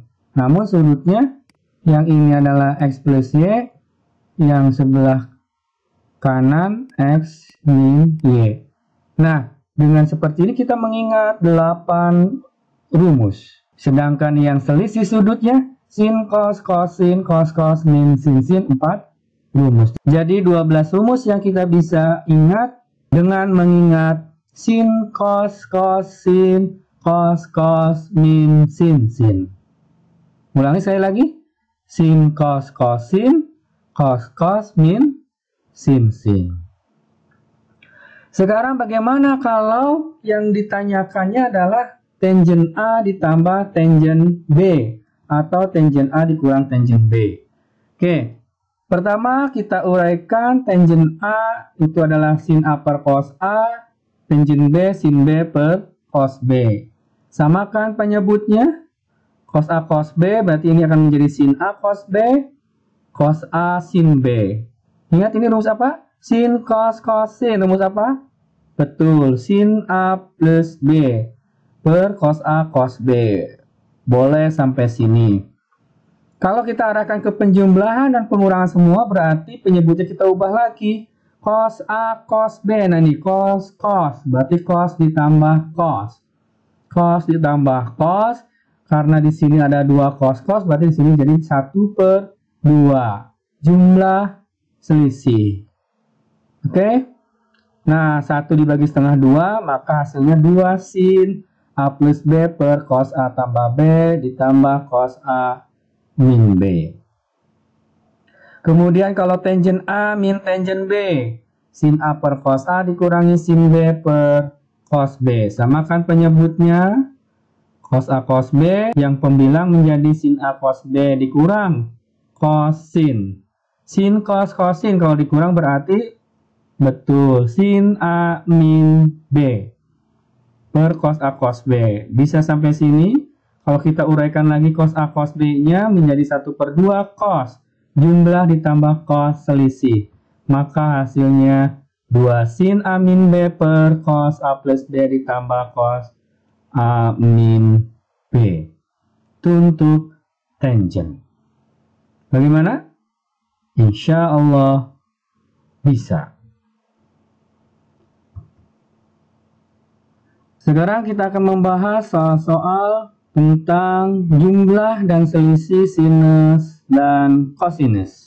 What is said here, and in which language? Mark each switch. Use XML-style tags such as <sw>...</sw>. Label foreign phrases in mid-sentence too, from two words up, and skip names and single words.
<id>Namun sudutnya yang ini adalah X plus Y, yang sebelah kanan X min Y. Nah, dengan seperti ini kita mengingat 8 rumus. Sedangkan yang selisih sudutnya sin cos cos sin cos cos min sin sin 4 rumus. Jadi 12 rumus yang kita bisa ingat dengan mengingat sin cos cos sin cos cos min sin sin. Ulangi sekali lagi. Sin cos cos sin cos cos min sin sin. Sekarang bagaimana kalau yang ditanyakannya adalah tangen A ditambah tangen B atau tangen A dikurang tangen B? Oke, pertama kita uraikan tangen A itu adalah sin A per cos A, tangen B sin B per cos B. Samakan penyebutnya, cos A cos B, berarti ini akan menjadi sin A cos B, cos A sin B. Ingat ini rumus apa? Sin cos cos sin. Rumus apa? Betul, sin A plus B per cos A cos B. Boleh sampai sini. Kalau kita arahkan ke penjumlahan dan pengurangan semua, berarti penyebutnya kita ubah lagi. Cos A cos B. Nah ini cos cos, berarti cos ditambah cos. Cos ditambah cos. Karena di sini ada 2 cos cos, berarti di sini jadi 1/2. Jumlah selisih. Oke. Nah, 1 dibagi setengah 2, maka hasilnya 2 sin A plus B per cos A tambah B ditambah cos A min B. Kemudian kalau tangen A min tangen B, sin A per cos A dikurangi sin B per cos B. Samakan penyebutnya. Cos A cos B, yang pembilang menjadi sin A cos B dikurang cos sin. Sin cos cos sin, kalau dikurang berarti betul sin A min B per cos A cos B. Bisa sampai sini. Kalau kita uraikan lagi cos A cos B nya menjadi 1/2 cos. Jumlah ditambah cos selisih. Maka hasilnya 2 sin A min B per cos A plus B ditambah cos A min B. Itu untuk tangen. Bagaimana?</id> <ar>إن شاء الله</ar> <id>bisa. Sekarang kita akan membahas soal-soal tentang jumlah dan selisih sinus dan kosinus.</id>